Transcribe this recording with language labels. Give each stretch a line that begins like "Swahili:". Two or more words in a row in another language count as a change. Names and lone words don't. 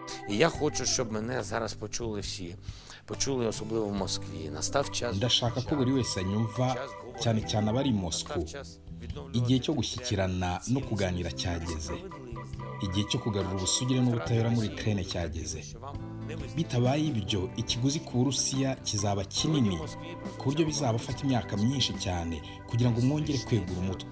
Ukrainian: І я хочу, щоб мене зараз почули всі. Почули особливо в Москві. Настав час.
Kinyarwanda: Ndashaka ko buri wese anyumva cyane cyane abari i Moscow. Igihe cyo gushyikirana no kuganira cyageze. Igihe cyo kugarura ubusugire n'ubutabera muri Ukraine cyageze. Bitabaye ibyo ikiguzi ku Burusiya kizaba kinini ku buryo bizabafata imyaka myinshi cyane kugira ngo mwongere kwegura umutwe.